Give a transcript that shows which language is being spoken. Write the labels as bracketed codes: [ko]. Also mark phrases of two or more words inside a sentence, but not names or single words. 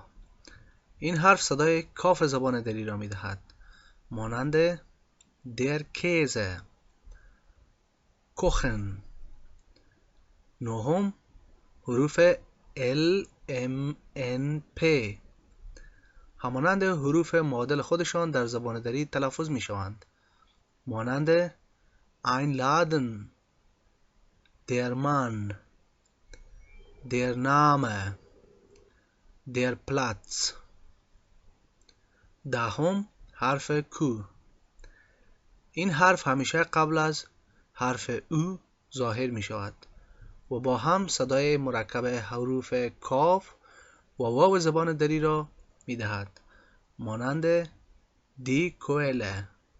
[fa] این حرف صدای کاف زبان دری را می دهد مانند [de] der Käse, [fa] کوخن. نهم حروف L M N P. همانند حروف معادل خودشان در زبان دری تلفظ می شوند مانند [de] einladen، der Mann، der Name، der Platz. [fa] دهم حرف کو. این حرف همیشه قبل از حرف او ظاهر می شود و با هم صدای مرکب حروف کاف و واو زبان دری را می دهد مانند [de] die Quelle.